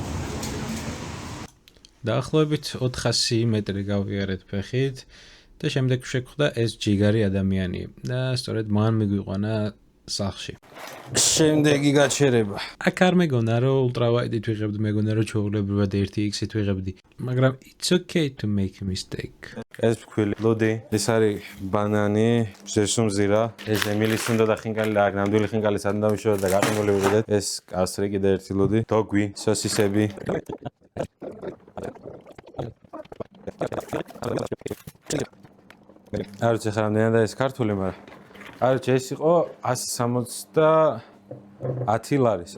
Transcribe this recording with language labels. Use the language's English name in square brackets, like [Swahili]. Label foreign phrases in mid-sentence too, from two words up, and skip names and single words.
[Georgian] დაახლოებით 400 მეტრი გავიარეთ ფეხით და შემდეგ შეგვხვდა ეს ჯიგარი ადამიანი და სწორედ მან მიგვიყვანა სახლში. შემდეგი გაჩერება. აქ არ მეგონა რომ ultra-wide-ით ვიღებდი, მეგონა რომ ჩვეულებრივად 1x-ით ვიღებდი, მაგრამ [English] it's okay to make a mistake. [Georgian] ეს ფქვილი, ლოდი, ეს არის ბანანი, ზესუმზირა, ეს ემილის უნდა და ხინკალი და აქ ნამდვილი ხინკალი სად დამიშოვა და გაყინული ვიყიდეთ. ეს კასტრი კიდე ერთი ლოდი, დოგვი, სოსისები. არ ვიცი ხარ რამდენად ეს ქართული, მაგრამ არ ვიცი ეს იყო 170 ლარის.